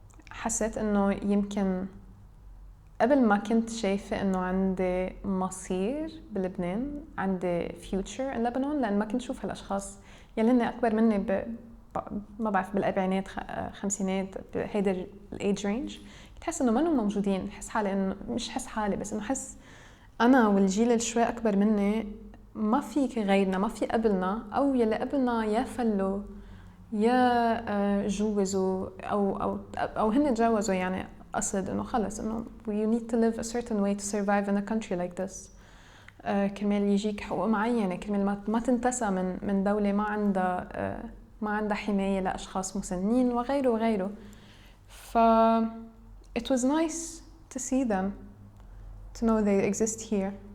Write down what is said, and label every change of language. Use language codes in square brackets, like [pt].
[ar] حسيت انه يمكن قبل ما كنت شايفة انه عندي مصير بلبنان، عندي [en] future in Lebanon، [ar] لان ما كنت شوف هالاشخاص يلي هن اكبر مني ما بعرف بالاربعينات خمسينات بهيدا الايج رينج. كنت حس انه منهم موجودين. حس حالي انه مش حس حالي بس انه حس انا والجيل اللي شوي اكبر مني ما في غيرنا، ما في قبلنا، او يلي قبلنا يا فلوا يا جوزوا او هن تجوزوا. يعني قصد انه خلص انه [en] you need to live a certain way to survive in a country like this. [ar] كرمال يجيك حقوق معينة، كرمال ما تنتسى من دولة ما عندها حماية لأشخاص مسنين وغيره وغيره. [en] ف it was nice to see them, to know they exist here.